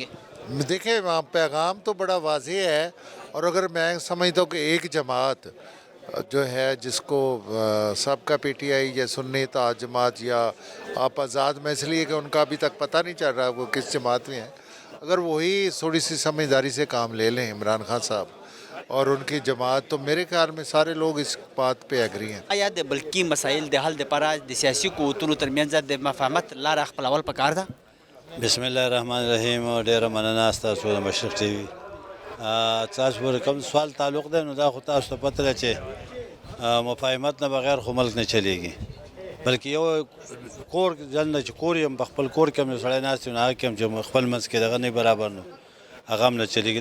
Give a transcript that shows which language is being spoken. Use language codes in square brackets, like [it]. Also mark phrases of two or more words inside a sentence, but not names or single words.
[ur] دیکھیں پیغام تو بڑا واضح ہے، اور اگر میں سمجھتا ہوں کہ ایک جماعت جو ہے جس کو سابقہ پی ٹی آئی یا سنی اتحاد جماعت یا آپ آزاد، میں اس لیے کہ ان کا ابھی تک پتہ نہیں چل رہا وہ کس جماعت میں ہیں، اگر وہی تھوڑی سی سمجھداری سے کام لے لیں عمران خان صاحب اور ان کی جماعت، تو میرے خیال میں سارے لوگ اس بات پہ ایگری ہیں. [ps] آیا د ملکی مسائل د حل لپاره د سیاسي قوتونو ترمنځ د مفاهمت لاره خپلول پکار ده؟ [ar] بسم الله الرحمن الرحیم. [ps] ډېره مننه ستاسو د مشرق ټي وي. تاسو پورې کوم سوال تعلق دی نو دا خو تاسو ته پته ده چې مفاهمت نه بغیر خو ملک نه چلیږي، بلکې یو کور ځل چې کور یم په خپل کور کې هم یو سړی ناست وي نو هغه کې هم چې خپل منځ کې دغه نه برابر نو هغه هم نه چلیږي.